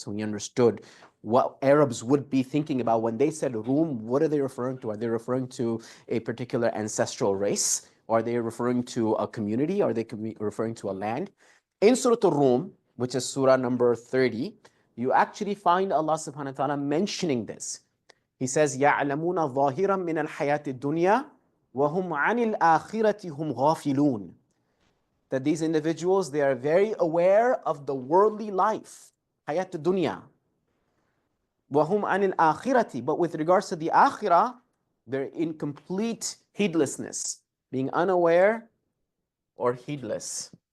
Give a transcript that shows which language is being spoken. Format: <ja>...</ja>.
<en>So he understood what Arabs would be thinking about when they said Rum. What are they referring to? Are they referring to a particular ancestral race? Or are they referring to a community? Are they referring to a land? In Surah Al-Rum, which is surah number 30, you actually find Allah subhanahu wa ta'ala mentioning this. He says,</en> <ar>يَعْلَمُونَ ظَاهِرًا مِنَ الْحَيَاةِ الدُّنْيَا وَهُمْ عَنِ الْآخِرَةِ هُمْ غَافِلُونَ.</ar> <en>That these individuals, they are very aware of the worldly life,</en> <ar>حياة الدنيا. وَهُمْ عَنِ الْآخِرَةِ.</ar> <en>But with regards to the akhirah, they're in complete heedlessness, being unaware or heedless.</en>